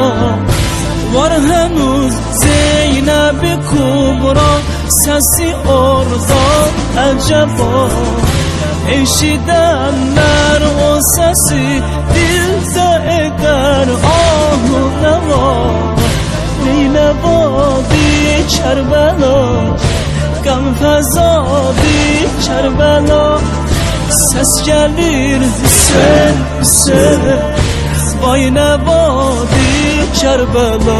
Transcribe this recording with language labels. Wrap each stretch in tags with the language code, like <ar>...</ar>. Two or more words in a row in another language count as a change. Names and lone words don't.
<az>Var henüz Zeynep-i Kubra sesi orada əcəba. Eşidənlər o sesi dildə edər ahı nəva. Neynəvadi Kərbela, qəm fəzadi Kərbela.</az> <tr>Ses gelir Hüseyin, Hüseyin, vay nevadi Kerbela.</tr>